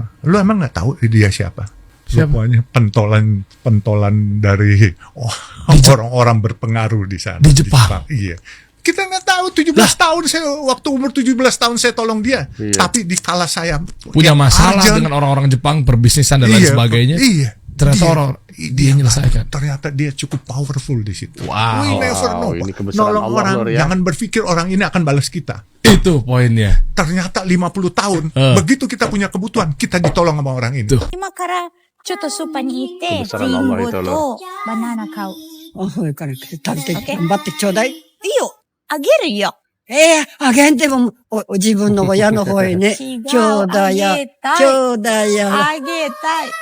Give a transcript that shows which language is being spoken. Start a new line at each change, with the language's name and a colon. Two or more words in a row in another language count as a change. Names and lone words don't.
Indonesian: Lu emang nggak tahu dia siapa? Semuanya pentolan dari orang-orang berpengaruh di sana. Di Jepang. Iya. Kita nggak tahu 17 tahun saya waktu umur 17 tahun saya tolong dia. Iya. Tapi di kala saya punya masalah dengan orang-orang Jepang, perbisnisan dan lain sebagainya. Iya. Ternyata dia menyelesaikan. Ternyata dia cukup powerful di situ. Wow.
English: We never know.
Indonesian: Ini nolong Allah, orang, ya. jangan berpikir orang ini akan balas kita. Itu poinnya. Ternyata 50 tahun, begitu kita punya kebutuhan, kita ditolong sama orang ini.
Japanese: 今からちょっとスーパーに行って、リン
Indonesian: Kebesaran
Japanese: ゴ
Indonesian: Allah itu
Japanese: と
Indonesian: loh.
Japanese: バナナ買う。それから食べて頑張ってちょうだい。いいよ。あげるよ。あげんでも自分の親の方へね。違う兄弟や、あげたい兄弟や。あげたい。